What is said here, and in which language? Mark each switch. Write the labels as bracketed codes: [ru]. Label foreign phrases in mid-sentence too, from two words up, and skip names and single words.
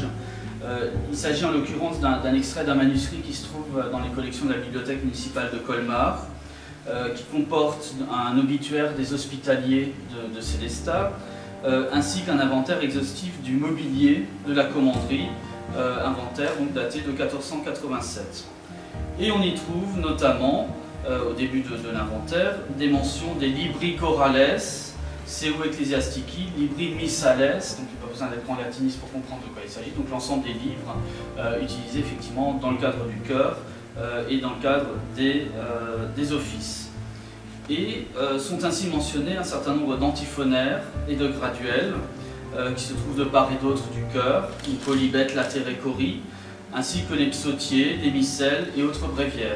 [fr] Il s'agit en l'occurrence d'un extrait d'un manuscrit qui se trouve dans les collections de la bibliothèque municipale de Colmar, qui comporte un obituaire des hospitaliers de Sélestat, ainsi qu'un inventaire exhaustif du mobilier de la commanderie, inventaire donc daté de 1487. Et on y trouve notamment, au début de l'inventaire, des mentions des [la] libri chorales, seu ecclesiastici, libri missales, [fr] donc il n'y a pas besoin d'être en latiniste pour comprendre de quoi il s'agit, donc l'ensemble des livres utilisés effectivement dans le cadre du chœur et dans le cadre des offices. Et sont ainsi mentionnés un certain nombre d'antiphonaires et de graduels qui se trouvent de part et d'autre du chœur, une polybète [la] latere chori, [fr] ainsi que les psautiers, des missels et autres bréviaires.